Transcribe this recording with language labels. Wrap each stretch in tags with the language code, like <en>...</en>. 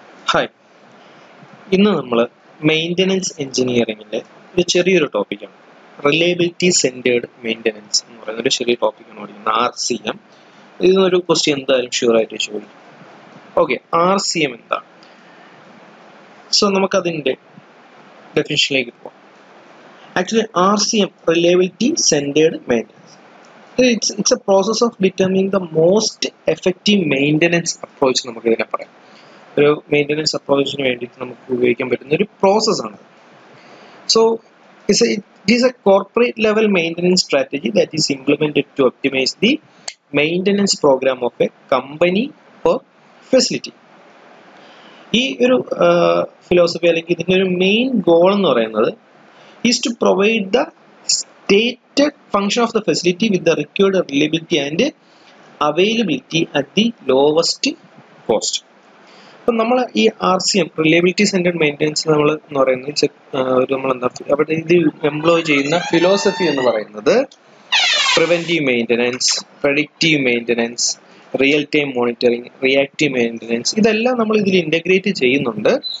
<ml>Hi, ഇന്ന് നമ്മൾ maintenance എഞ്ചിനീയറിംഗിൻ്റെ ഒരു ചെറിയൊരു ടോപ്പിക്കാണ്. റിലയബിലിറ്റി സെൻറ്റേർഡ് മെയിൻ്റനൻസ് എന്ന് പറയുന്ന ഒരു ചെറിയ ടോപ്പിക്കാണ് പഠിക്കുന്നത്. RCM. ഇതിനൊരു ക്വസ്റ്റ്യൻ എന്തായാലും ഷുവറായിട്ട് ചോദിക്കും. ഓക്കെ, RCM എന്താണ്? സോ നമുക്കതിൻ്റെ ഡെഫിനിഷനിലേക്ക് പോകാം.</ml> <en>Actually RCM, reliability centred maintenance, it's a process of determining the most effective maintenance approach.</en> <ml>നമുക്ക് ഇതിനെ പറയാം. ഒരു മെയിൻ്റനൻസ് അപ്രോച്ചിന് വേണ്ടിയിട്ട് നമുക്ക് ഉപയോഗിക്കാൻ പറ്റുന്ന ഒരു പ്രോസസ്സാണ്.</ml> <en>So it is a corporate level maintenance strategy that is implemented to optimize the maintenance program of a company or facility.</en> <ml>ഈ ഒരു ഫിലോസഫി അല്ലെങ്കിൽ ഇതിൻ്റെ ഒരു മെയിൻ ഗോൾ എന്ന് പറയുന്നത്</ml> <en>is to provide the stated function of the facility with the required reliability and availability at the lowest cost.</en> <ml>അപ്പം നമ്മൾ ഈ RCM, റിലയബിലിറ്റി സെൻറ്റേർഡ് മെയിൻ്റനൻസ്, നമ്മൾ എന്ന് പറയുന്നത് നമ്മളെന്താ അവിടെ ഇത് എംപ്ലോയ് ചെയ്യുന്ന ഫിലോസഫി എന്ന് പറയുന്നത് preventive maintenance, predictive maintenance, real time monitoring, reactive maintenance, ഇതെല്ലാം നമ്മൾ ഇതിൽ ഇൻ്റഗ്രേറ്റ് ചെയ്യുന്നുണ്ട്.</ml>